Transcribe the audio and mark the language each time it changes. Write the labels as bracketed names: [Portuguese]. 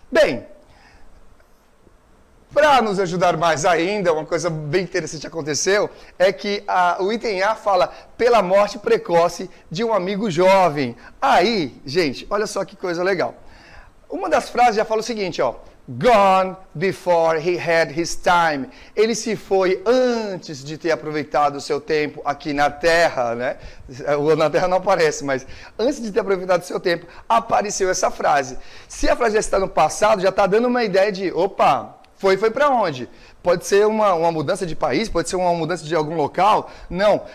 [Portuguese] Bem, para nos ajudar mais ainda, uma coisa bem interessante aconteceu, é que o item A fala pela morte precoce de um amigo jovem. Aí, gente, olha só que coisa legal. Uma das frases já fala o seguinte, ó. [English] Gone before he had his time. [Portuguese] Ele se foi antes de ter aproveitado o seu tempo aqui na Terra, né? Na Terra não aparece, mas antes de ter aproveitado o seu tempo, apareceu essa frase. Se a frase já está no passado, já está dando uma ideia de, opa, foi para onde? Pode ser uma mudança de país, pode ser uma mudança de algum local, não.